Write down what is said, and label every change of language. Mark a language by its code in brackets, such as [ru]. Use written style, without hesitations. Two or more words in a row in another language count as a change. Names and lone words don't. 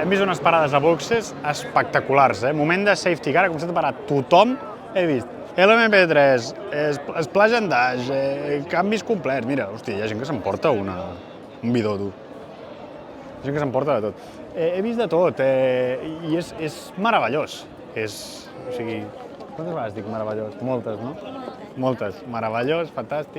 [ca] unes parades a boxes espectaculars, Moment de [en] safety car, [ca] ha començat a parar tothom, he vist. [en] LMP3, splash and dash, [ca] canvis complets, mira, hòstia, hi ha gent que s'emporta un bidó, tu. Hi ha gent que s'emporta de tot. He vist de tot, i és meravellós. O sigui, quantes vegades dic meravellós? Moltes, no? Moltes. Meravellós, fantàstic.